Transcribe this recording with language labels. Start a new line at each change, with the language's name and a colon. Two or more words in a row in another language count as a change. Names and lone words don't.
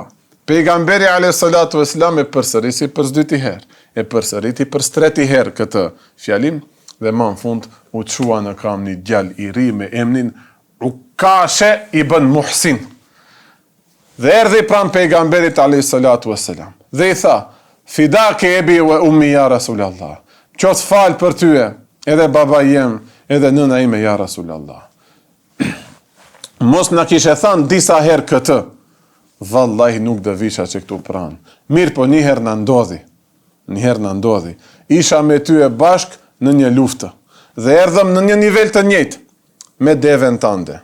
Albanian: Pejgamberi
Arabic: عليه الصلاة والسلام
Albanian: e përsërisi për 2 herë, e përsëriti për 3 herë këtë fjalim, dhe më në fund u qua në kam një djal i ri me emnin Ukashe ibn Muhsin. Dhe erdhi pranë pejgamberit
Arabic: عليه الصلاة والسلام.
Albanian: Dhe i tha:
Arabic: "فداك أبي وأمي يا رسول الله.
Albanian: Qos fal për tyje, edhe baba jem, edhe nëna ime ja Rasulallah." Mos na kishe thënë disa herë këtë, vallahi nuk do visha që këtu pranë. Mirë po një herë na ndodhi. Isha me ty e bashk në një luftë dhe erdhëm në një nivel të njëjtë me devën tënde.